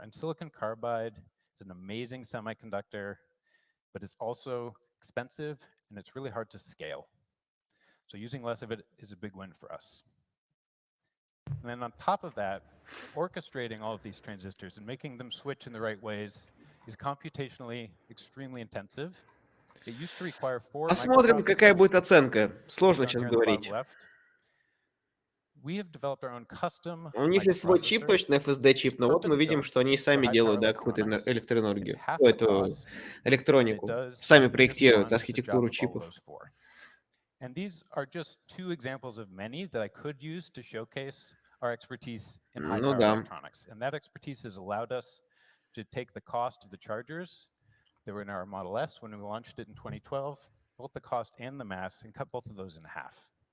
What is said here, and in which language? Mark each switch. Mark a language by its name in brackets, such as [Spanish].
[English] And silicon carbide is an amazing semiconductor, but it's also expensive and it's really hard to scale. So using less of it is a big win for us. And then on top of that, orchestrating all of these transistors and making them switch in the right ways is computationally extremely intensive. It used to require 4 [Russian] Посмотрим, какая будет оценка. Сложно сейчас говорить. [English] We have developed our own custom [Russian] У них есть свой чип, точно FSD-чип, но вот мы видим, что они сами делают, да, какую-то электроэнергию, эту электронику, сами проектируют архитектуру чипов. [English] And these are just 2 examples of many that I could use to showcase our expertise in high-power electronics. And that expertise has allowed us to take the cost of the chargers that were in our Model S when we launched it in 2012, both the cost and the mass, and cut both of those in half.